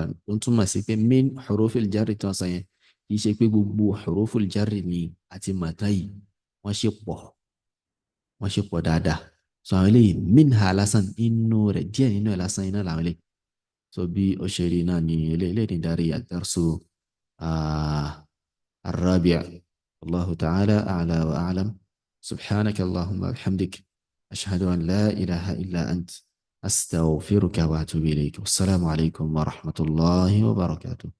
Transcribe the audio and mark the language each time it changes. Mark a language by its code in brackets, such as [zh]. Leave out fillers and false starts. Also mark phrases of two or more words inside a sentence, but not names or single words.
[yo] ó ń túmọ̀ sí pé [ar] من حروف الجر [yo] tí wọ́n sọ yẹn kì í ṣe pé gbogbo [ar] حروف الجر [yo] ni àti màtá yìí wọ́n ṣe pọ̀ dáadáa. so àwọn eléyìí min ha lásán inú rẹ̀ díẹ̀ nínú ẹ̀ lásán iná làwọn eléyìí. so bí ó ṣe rí náà ni eléyìí darí [ar] الدرس الرابع. الله تعالى أعلى وأعلم. سبحانك اللهم وبحمدك أشهد أن لا إله إلا أنت أستغفرك وأتوب إليك. والسلام عليكم ورحمة الله وبركاته.